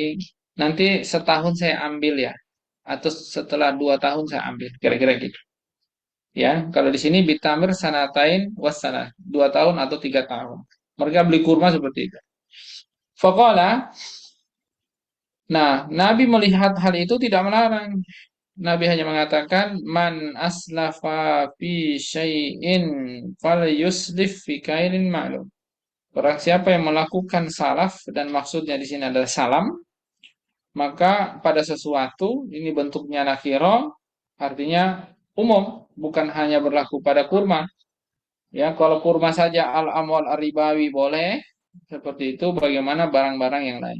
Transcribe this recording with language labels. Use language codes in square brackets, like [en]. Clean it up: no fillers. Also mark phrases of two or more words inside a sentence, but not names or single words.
[id] Nanti setahun saya ambil ya, atau setelah 2 tahun saya ambil, kira-kira gitu. Ya, kalau di sini [ar] بتمر سنتين وسنة, [id] 2 tahun atau 3 tahun. Mereka beli kurma seperti itu. Fakola. Nah, Nabi melihat hal itu tidak melarang. Nabi hanya mengatakan [ar] من أسلف في شيء فليسلف في كيل معلوم. [id] Barang siapa yang melakukan salaf dan maksudnya di sini adalah salam, maka pada sesuatu ini bentuknya nakiro, artinya umum, bukan hanya berlaku pada kurma. Ya, kalau kurma saja [ar] الأموال الربوية [id] boleh, seperti itu bagaimana barang-barang yang lain.